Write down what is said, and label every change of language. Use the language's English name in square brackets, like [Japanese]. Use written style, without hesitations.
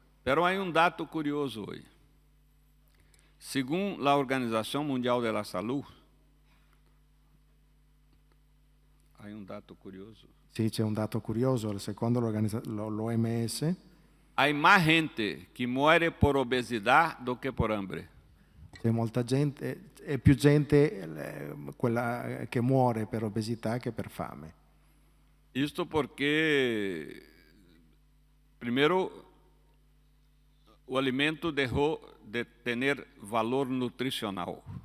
[Spanish] Pero [Portuguese] há [Spanish] dato curioso [Portuguese] hoje. Segundo a Organização Mundial da Saúde, há dato curioso. [Italian] Sì, c'è un dato curioso, secondo l'OMS. [Portuguese] Há mais gente que [Italian] muore [Portuguese] por obesidade do que por [Spanish] hambre. [Italian] C'è molta gente, è più gente quella che muore per obesità che per fame. [Portuguese] Isto porque, primeiro, o alimento deixou de ter valor nutricional.